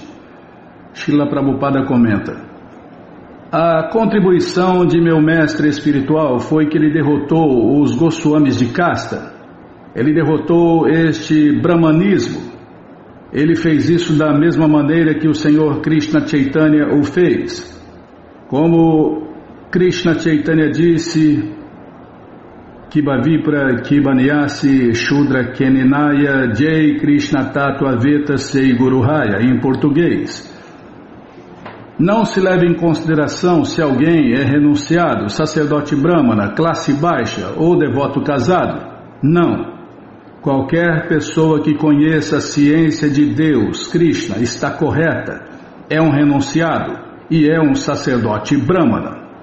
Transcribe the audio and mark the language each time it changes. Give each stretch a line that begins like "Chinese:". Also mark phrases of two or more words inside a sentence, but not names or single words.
Portuguese: Srila Prabhupada comenta: a contribuição de meu mestre espiritual foi que ele derrotou os Goswamis de casta. Ele derrotou este brahmanismo. Ele fez isso da mesma maneira que o Senhor Krishna Chaitanya o fez. Como Krishna Chaitanya disse:
Bangla: কিবা বিপ্র কিবা ন্যাসী শূদ্র কেনে নয় যেই কৃষ্ণ তত্ত্ব বেত্তা সেই গুরু হয়,
Portuguese: em português. Não se leva em consideração se alguém é renunciado, sacerdote brahmana, classe baixa ou devoto casado. Não. Qualquer pessoa que conheça a ciência de Deus, Krishna, está correta, é um renunciado e é um sacerdote brahmana.